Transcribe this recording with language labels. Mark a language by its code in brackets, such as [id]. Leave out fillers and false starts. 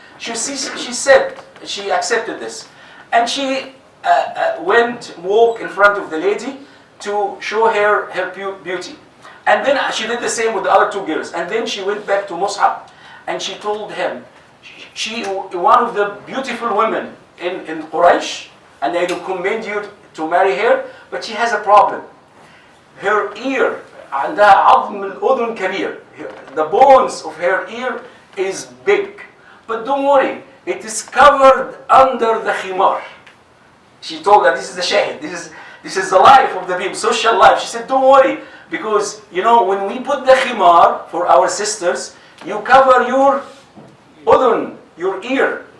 [en] She said, she accepted this. And she walked in front of the lady to show her beauty. And then she did the same with the other two girls. And then she went back to Mus'ab and she told him, one of the beautiful women in Quraysh, and I recommend you to marry her, but she has a problem. Her ear, [ar] عندها عظم الأذن كبير. [en] The bones of her ear is big. But don't worry, it is covered under the khimar. She told that this is the shahid. This is the life of the people, social life. She said, don't worry, because when we put the khimar for our sisters, you cover your udhun, your ear.